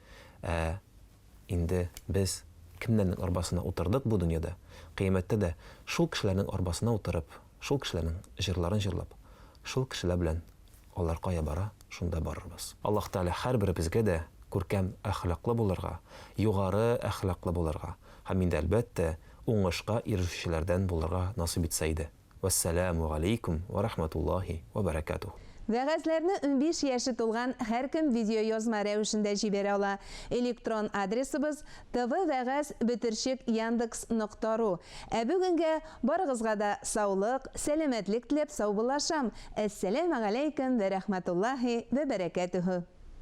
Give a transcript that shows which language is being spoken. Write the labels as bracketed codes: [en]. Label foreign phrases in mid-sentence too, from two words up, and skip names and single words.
[tt] Инде без кемнәрнең арбасына утырдык бу дөньяда, кыямәттә дә шул кешеләрнең арбасына утырып, шул кешеләрнең җырларын җырлап, шул кешеләр белән алар кая бара, шунда барырбыз. Аллаһ Таала һәрберебезгә дә күркәм әхлаклы булырга, югары әхлаклы булырга, һәм инде әлбәттә уңышка ирешүчеләрдән булырга насыйп итсә иде. [ar] والسلام عليكم ورحمة الله وبركاته. [tt] Вәгазьләрне 15 яшы тулган һәркем видео язма рәвешендә җибәрә ала. Электрон адресыбыз tvvagaz@yandex.ru. Ә бүгенгә барыгызга да саулык, сәламәтлек теләп сау булашам. [ar] السلام عليكم ورحمة الله وبركاته.